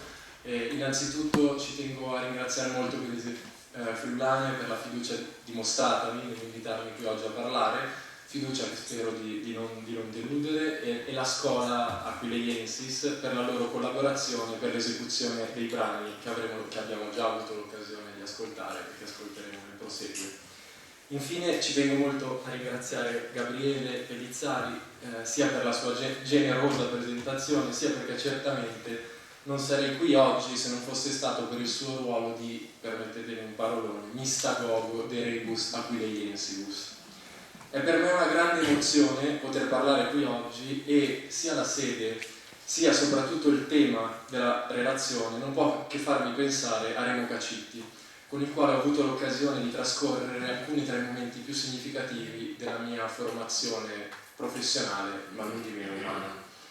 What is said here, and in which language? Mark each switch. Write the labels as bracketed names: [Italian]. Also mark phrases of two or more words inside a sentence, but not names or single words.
[Italian] Innanzitutto ci tengo a ringraziare molto Friulania per la fiducia dimostratami nell'invitarmi qui oggi a parlare, fiducia che spero di non deludere, e la scuola Aquileiensis per la loro collaborazione per l'esecuzione dei brani che abbiamo già avuto l'occasione di ascoltare e che ascolteremo nel proseguio. Infine ci tengo molto a ringraziare Gabriele Pellizzari sia per la sua generosa presentazione, sia perché certamente non sarei qui oggi se non fosse stato per il suo ruolo di, permettetemi un parolone, [Latin] mistagogo de rebus Aquileiensibus. [Italian] È per me una grande emozione poter parlare qui oggi, e sia la sede sia soprattutto il tema della relazione non può che farmi pensare a Remo Cacitti, con il quale ho avuto l'occasione di trascorrere alcuni tra i momenti più significativi della mia formazione professionale, ma non di meno umana.